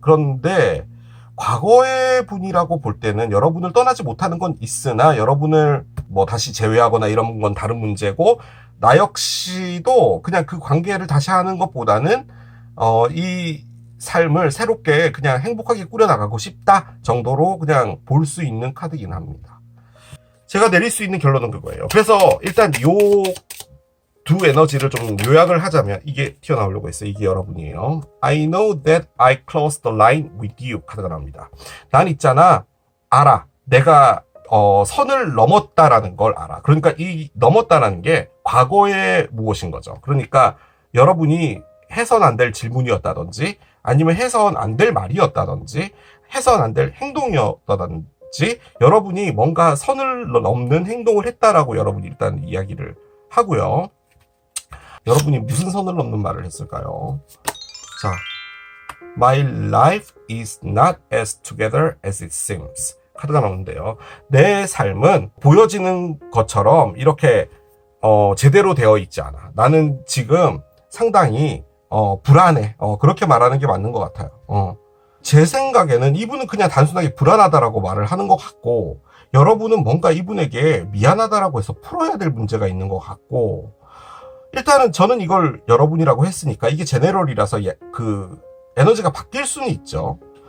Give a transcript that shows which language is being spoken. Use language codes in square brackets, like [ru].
[ko] 그런데 과거의 분이라고 볼 때는 여러분을 떠나지 못하는 건 있으나, 여러분을 뭐 다시 제외하거나 이런 건 다른 문제고, 나 역시도 그냥 그 관계를 다시 하는 것보다는 이 삶을 새롭게 그냥 행복하게 꾸려나가고 싶다 정도로 그냥 볼 수 있는 카드이긴 합니다. 제가 내릴 수 있는 결론은 그거예요. 그래서 일단 요 두 에너지를 좀 요약을 하자면 이게 튀어나오려고 했어요. 이게 여러분이에요. [en] I know that I crossed the line with you [ko] 카드가 나옵니다. 난 있잖아, 알아, 내가 선을 넘었다라는 걸 알아. 그러니까 이 넘었다라는 게 과거의 무엇인 거죠. 그러니까 여러분이 해선 안 될 질문이었다든지 아니면 해선 안 될 말이었다든지 해선 안 될 행동이었다든지 여러분이 뭔가 선을 넘는 행동을 했다라고 여러분이 일단 이야기를 하고요. 여러분이 무슨 선을 넘는 말을 했을까요? [en] 자, My life is not as together as it seems. [ko] 카드가 나오는데요. 내 삶은 보여지는 것처럼 이렇게 제대로 되어 있지 않아. 나는 지금 상당히 불안해. 그렇게 말하는 게 맞는 것 같아요. 제 생각에는 이분은 그냥 단순하게 불안하다라고 말을 하는 것 같고, 여러분은 뭔가 이분에게 미안하다라고 해서 풀어야 될 문제가 있는 것 같고, 일단은 저는 이걸 여러분이라고 했으니까 이게 제네럴이라서 그 에너지가 바뀔 수는 있죠.